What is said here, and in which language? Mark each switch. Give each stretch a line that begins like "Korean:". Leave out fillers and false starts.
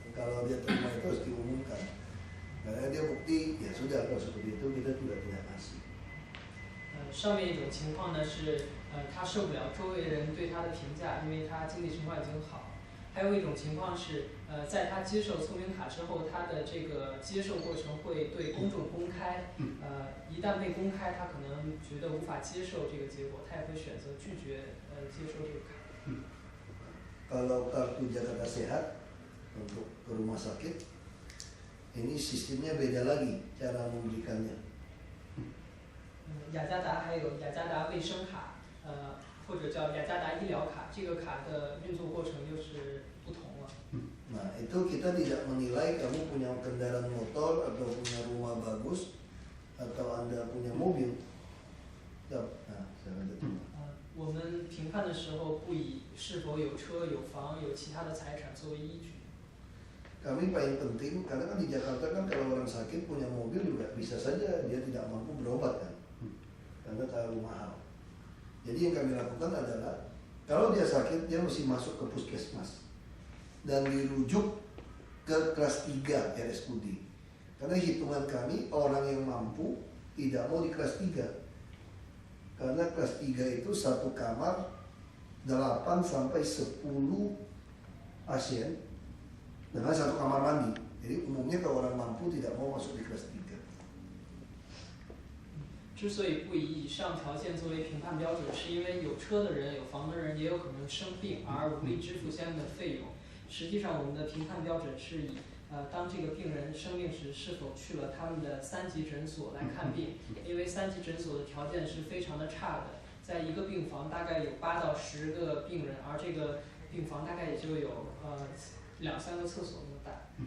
Indonesian: Kalau dia terima itu harus diumumkan karena dia bukti ya sudah kalau seperti itu kita tidak kasih.
Chinese: 上面一种情况呢是他受不了周围人对他的评价，因为他经济情况已经好。还有一种情况是，在他接受聪明卡之后，他的这个接受过程会对公众公开。一旦被公开，他可能觉得无法接受这个结果，他也会选择拒绝接受这个卡。
Indonesian: Kalau kartu Jakarta Sehat untuk ke rumah sakit, ini sistemnya beda lagi cara memberikannya.
Chinese: 雅加达还有雅加达卫生卡，或者叫雅加达医疗卡，这个卡的运作过程又是不同了。
Indonesian: Nah, itu kita tidak menilai kamu punya kendaraan motor atau punya rumah bagus atau Anda punya mobil. Nah, saya lanjut.
Chinese: 我们评判的时候不以是否有车、有房、有其他的财产作为依据。
Indonesian: Kami paling penting karena kan di Jakarta kan kalau orang sakit punya mobil juga bisa saja dia tidak mampu berobat kan, karena terlalu mahal. Jadi yang kami lakukan adalah kalau dia sakit dia mesti masuk ke puskesmas dan dirujuk ke kelas 3 RSUD. Karena hitungan kami orang yang mampu tidak mau di kelas 3. Karena kelas 3 itu satu kamar 8 sampai 10 pasien dengan satu kamar mandi. Jadi umumnya kalau orang mampu tidak mau masuk di kelas 3.
Chinese: 之所以不以以上条件作为评判标准，是因为有车的人、有房的人也有可能生病而无力支付相应的费用。实际上我们的评判标准是以当这个病人生病时是否去了他们的3级诊所来看病，因为3级诊所的条件是非常的差的，在一个病房大概有8到10个病人，而这个病房大概也就有2-3个厕所那么大。